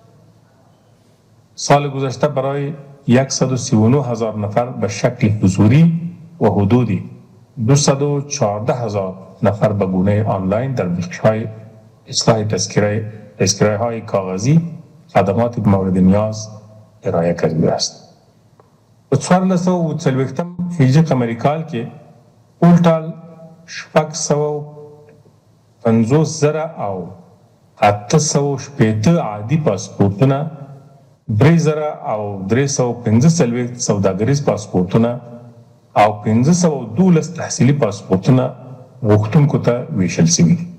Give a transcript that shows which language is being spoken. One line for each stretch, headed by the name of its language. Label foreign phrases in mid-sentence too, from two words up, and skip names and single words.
Persian: سال گذشته برای 139,000 نفر به شکل حضوری و حدود 214,000 نفر به گونه آنلاین در بخش‌های اصلاح تذکره‌های کاغذی خدمات مورد نیاز ارائه کرده است.
Pashto: په 1440 هجری قمری کال کې ټول 650,000 او 880 عادي پاسپورتونه 3,000 او 315 سوداګریز پاسپورتونه او 512 تحصیلي پاسپورتونه غوښتونکو ته ویشل شوي دي.